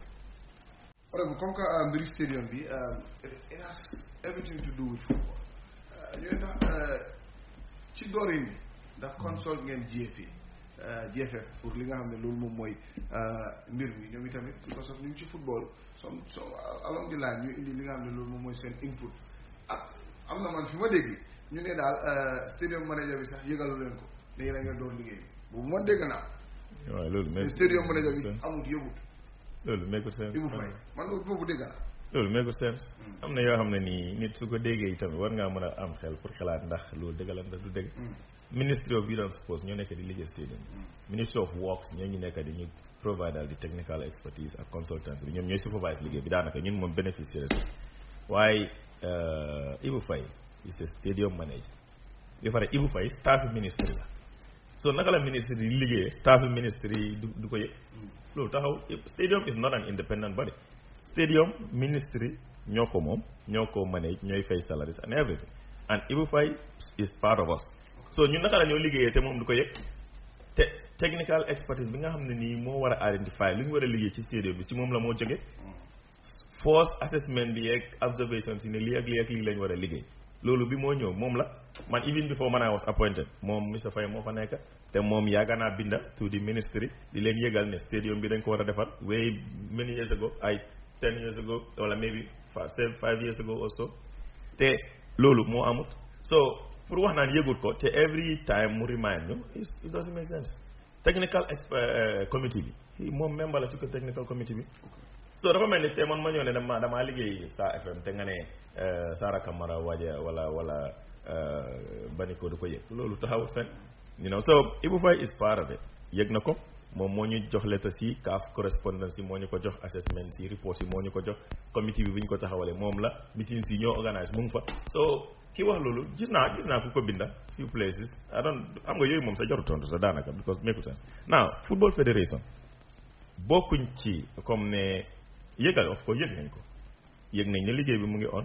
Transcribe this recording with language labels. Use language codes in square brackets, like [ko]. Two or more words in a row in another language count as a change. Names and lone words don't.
[fr] comme que [wo] mbiri stadium bi [en] it has everything to do with football [wo] ñu ne tax ci doorin bi ndax consult ngeen GFF pour li nga xam ne loolu moom mooy mbir mi ñoom itamit [en] because of [wo] ñu ngi ci football [en] so along the line [wo] ñu indi li nga xam ne loolu moom mooy seen input ak am na man fi ma dégg ñu ne daal [en] stadium manager [wo] bi sax yëgalu leen ko ne yéen a nga door liggéey boobu man dégg naa waaw loolu [en] stadium manager [wo] bi amut yëgut loolu [en] make sense [wo] Ibou Faye man boobu dégg naa loolu [en] make sense [wo] am na yoo xam ne nii nit su ko déggee itamit war ngaa mën a am xel pour xalaat ndax loolu dëgg la ndax du dëgg [en] Ministry of Youth and Sports [wo] ñoo nekk di liggéey stadium [en] Ministry of Works [wo] ñoo ñu nekk di ñu [en] provide daal [wo] di [en] technical expertise [wo] ak consultants bi ñoom ñooy supervise liggéey bi daanaka ñun moom bénéficiaire waaye Ibou Faye [en] is a stadium manager [wo] ba pare Ibou Faye staff ministry la so naka la ministre di liggéey staff ministre yi du ko yëg loolu taxaw [en] stadium is not an independent body [wo] stadium ministry ñoo ko moom ñoo ko manage ñooy [en] fay salaries and everything and Ibou Faye is part of us [wo] so ñun naka la ñoo liggéeyee te moom du ko yëg te [en] technical expertise [wo] bi nga xam ne nii moo war a identify lu ñu war a liggéey ci stadium bi ci moom la moo jóge [en] force assessment [wo] bi yeeg observations yi ne lii ak lii ak lii lañ war a liggéey loolu bi moo ñëw moom la man [en] even before [wo] man [en] I was appointed [wo] moom Mr Faye moo fa nekk te moom yàgg naa binda [en] to the ministry [wo] di leen yëgal ne stadium bi dañ ko war a defar [en] way many years ago [wo] ay [en] 10 years ago [wo] wala [en] maybe 5 years ago or so [wo] te loolu moo amut so pour wax naan yëgut ko te [en] every time [wo] mu remind ñu [en] it doesn't make sense technical committee [wo] bi moom membre la ci ko [en] technical committee [wo] bi so dafa mel ni te man ma ñëw ne damaa liggéey Star FM te nga ne Sara Camara waja wala Baniko du ko yëg loolu taxawut fenn [en] you know [wo] so [en] Ibou Faye is part of it [wo] yëg na ko moom moo ñu jox lettre si CAF correspondance yi moo ñu ko jox assessment si reports yi moo ñu ko jox committee bi bu ñu ko taxawalee moom la meetings yi ñoo organise mu ngi fa so ki wax loolu gis naa ku ko binda [en] few places [wo] xam nga yooyu moom sa joru tontu sa daanaka [en] because make sense now football federation [wo] bokkuñ ci comme ne yëgal of ko yëg nañ ne liggéey bi mu ngi on